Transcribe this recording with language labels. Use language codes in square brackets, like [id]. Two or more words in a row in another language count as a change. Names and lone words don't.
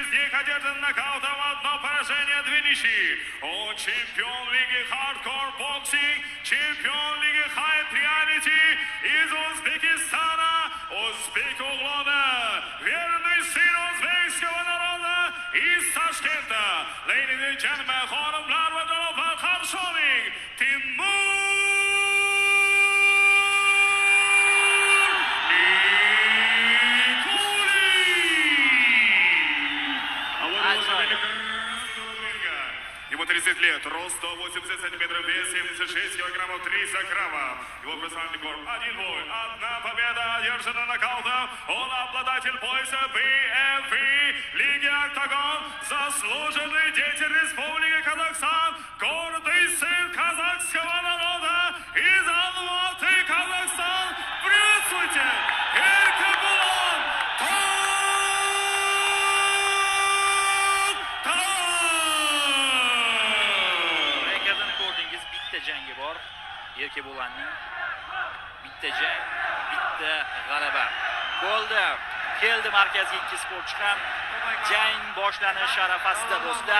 [ru] Выходит один нокаут, одно поражение, две ничьи. Он чемпион лиги Hardcore Boxing, чемпион лиги Hype Reality из Узбекистана, Узбек Углона, верный сын узбекского народа из Ташкента. [en] Ladies and gentlemen, [uz] xonimlar va janoblar, qarshi oling, [ru] Timur Ему 30 лет, рост 180 сантиметров, вес 76 килограммов 300 граммов. Его профессиональный рекорд: один бой, одна победа, одержана нокаутом. Он обладатель пояса BFE Лиги Октагон, заслуженный деятель Республики Казахстан, гордый сын казахского народа из Алматы, Казахстан. Приветствуйте, Эркебулан [uz] jangi bor. Erkebulanning bitta jang, bitta g'alaba. Bo'ldi. Keldi markazga ikki sportchi ham. Jang boshlanish arafasida do'stlar.